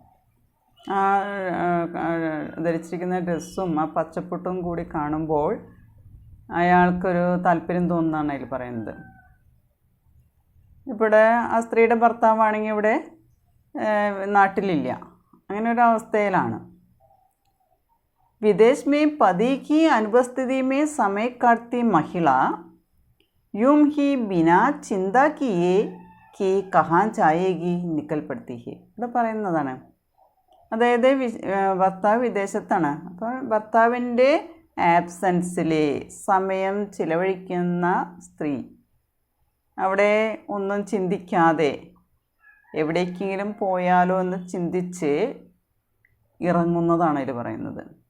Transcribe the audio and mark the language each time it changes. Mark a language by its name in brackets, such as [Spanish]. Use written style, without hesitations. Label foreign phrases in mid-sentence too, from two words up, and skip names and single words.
[Malayalam] ധരിച്ചിരിക്കുന്ന ഡ്രസ്സും ആ പച്ചപ്പൊട്ടും കൂടി കാണുമ്പോൾ അയാൾക്കൊരു താല്പര്യം തോന്നുന്നതാണ് അതിൽ പറയുന്നത്. ഇവിടെ ആ സ്ത്രീയുടെ ഭർത്താവാണെങ്കിൽ ഇവിടെ നാട്ടിലില്ല. അങ്ങനെ ഒരു അവസ്ഥയിലാണ്. [Hindi] വിദേശ് में पति की अनुपस्थिति में समय काटती महिला यूं ही बिना चिंता किए कि कहाँ जाएगी निकल पड़ती है. [Malayalam] ഇവിടെ പറയുന്നതാണ്. അതായത് ഭർത്താവ് വിദേശത്താണ്. അപ്പോൾ ഭർത്താവിൻ്റെ ആബ്സെൻസിൽ സമയം ചിലവഴിക്കുന്ന സ്ത്രീ അവിടെ ഒന്നും ചിന്തിക്കാതെ എവിടേക്കെങ്കിലും പോയാലോ എന്ന് ചിന്തിച്ച് ഇറങ്ങുന്നതാണ് ഇതിൽ പറയുന്നത്.